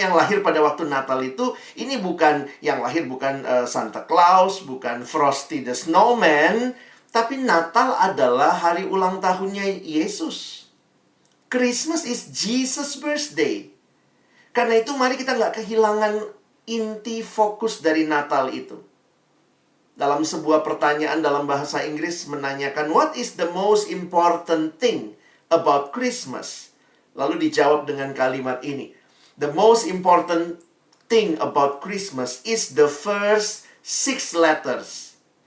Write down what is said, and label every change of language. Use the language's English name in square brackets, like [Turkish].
[Indonesian] Yang lahir pada waktu Natal itu, ini bukan, yang lahir bukan Santa Claus, bukan Frosty the Snowman, tapi Natal adalah hari ulang tahunnya Yesus. [English] Christmas is Jesus' birthday. [Indonesian] Karena itu mari kita nggak kehilangan inti fokus dari Natal itu. Dalam sebuah pertanyaan dalam bahasa Inggris menanyakan, [English] what is the most important thing about Christmas? [Indonesian] Lalu dijawab dengan kalimat ini. [English] The most important thing about Christmas is the first 6 letters.